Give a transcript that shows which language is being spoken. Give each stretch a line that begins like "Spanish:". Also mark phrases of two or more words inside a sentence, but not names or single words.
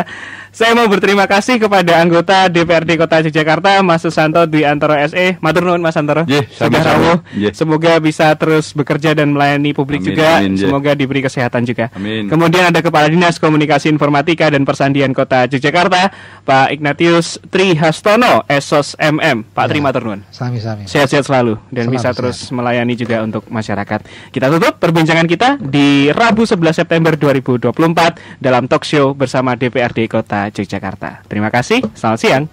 Indonesian: Saya mau berterima kasih kepada anggota DPRD Kota Yogyakarta, Mas Susanto Dwi Antoro SE.
Javanese: Matur nuwun
Indonesian: Mas Antoro. Sudah rawuh. Semoga bisa terus bekerja dan melayani publik juga. Semoga diberi kesehatan juga. Kemudian ada Kepala Dinas Komunikasi Informatika dan Persandian Kota Yogyakarta, Pak Ignatius Tri Hastono, Esos MM. Pak Tri,
Javanese: matur nuwun. Sami-sami.
Indonesian: Sehat-sehat selalu dan bisa terus melayani juga untuk masyarakat. Kita tutup perbincangan kita di Rabu 11 September 2024 dalam
English: talk show
Indonesian: bersama DPRD Kota Yogyakarta. Terima kasih, selamat siang.